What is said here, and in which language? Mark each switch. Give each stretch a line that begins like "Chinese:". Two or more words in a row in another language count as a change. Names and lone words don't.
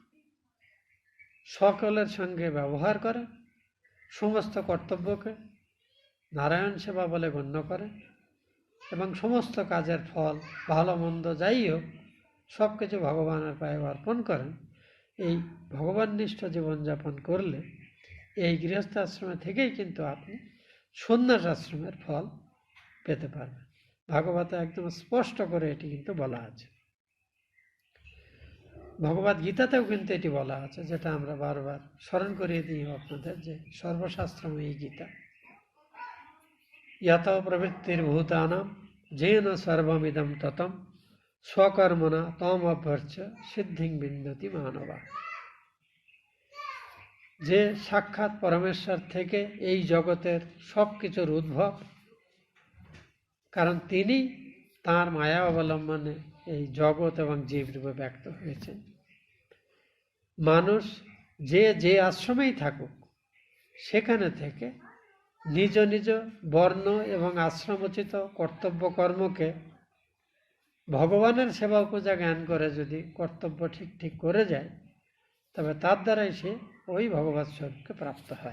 Bangla: সকলের সঙ্গে ব্যবহার করেন, সমস্ত কর্তব্যকে নারায়ণ সেবা বলে গণ্য করেন এবং সমস্ত কাজের ফল ভালো মন্দ যাই হোক সব কিছু ভগবানের পায়ে অর্পণ করেন, এই ভগবাননিষ্ঠ জীবনযাপন করলে এই গৃহস্থ আশ্রমে থেকেই কিন্তু আপনি সন্ন্যাস আশ্রমের ফল পেতে পারবেন। ভাগবতে একদম স্পষ্ট করে এটি কিন্তু বলা আছে। ভগবদ গীতাতেও কিন্তু এটি বলা আছে, যেটা আমরা বারবার স্মরণ করিয়ে দিই আপনাদের, যে সর্বশাস্ত্রময়ী গীতা।
Sanskrit: यत प्रवृत्तिर्भूतानां येन सर्वमिदं ततं स्वकर्मणा तम अभ्यर्च्य सिद्धिं विन्दति मानवा।
Bangla: যে সাক্ষাৎ পরমেশ্বর থেকে এই জগতের সব কিছুর উদ্ভব, কারণ তিনি তাঁর মায়া অবলম্বনে এই জগৎ এবং জীবরূপে ব্যক্ত হয়েছেন। মানুষ যে আশ্রমেই থাকুক সেখানে থেকে নিজ নিজ বর্ণ এবং আশ্রমোচিত কর্তব্য কর্মকে ভগবানের সেবা পূজা জ্ঞান করে যদি কর্তব্য ঠিক করে যায়, তবে তার দ্বারাই সে ওই ভগবৎ স্বরূপকে প্রাপ্ত হয়।